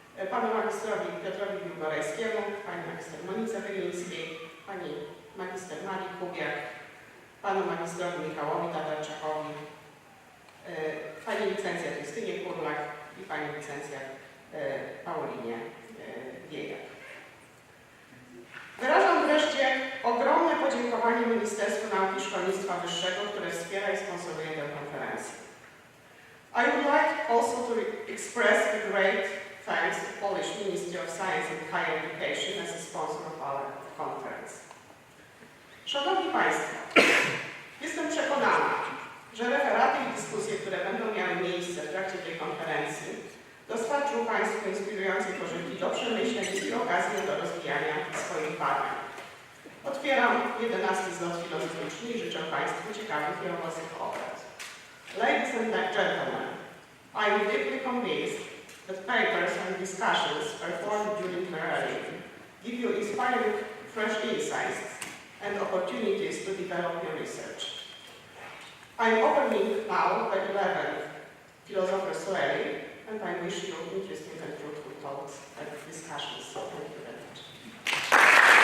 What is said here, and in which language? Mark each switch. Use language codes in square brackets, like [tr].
[pl] Panu magistrowi Piotrowi Wilgorejskiemu, pani magister Monice Wylińskiej, pani magister Marii Kubiak, panu magistrowi Michałowi Tatarczakowi, pani licencjat Justynie Kurlak i pani licencjat Paulinie Wiejak. Wyrażam wreszcie ogromne podziękowanie Ministerstwu Nauki i Szkolnictwa Wyższego, które wspiera i sponsoruje tę konferencję. [en] I would like also to express a great thanks to Polish Ministry of Science and Higher Education as a sponsor of our conference. [pl] Szanowni Państwo, jestem przekonana, że referaty i dyskusje, które będą miały miejsce w trakcie tej konferencji, dostarczą Państwu inspirującej pożywki do przemyśleń i okazji do rozwijania swoich badań. Otwieram 11. Zlot Filozoficzny i życzę Państwu ciekawych i owocnych obrad. [en] Ladies and gentlemen, I am deeply convinced that papers and discussions performed during the rally give you inspiring fresh insights and opportunities to develop your research. I am opening now the 11th Philosophers' Rally, and I wish you interesting and fruitful talks and discussions. Thank you very much.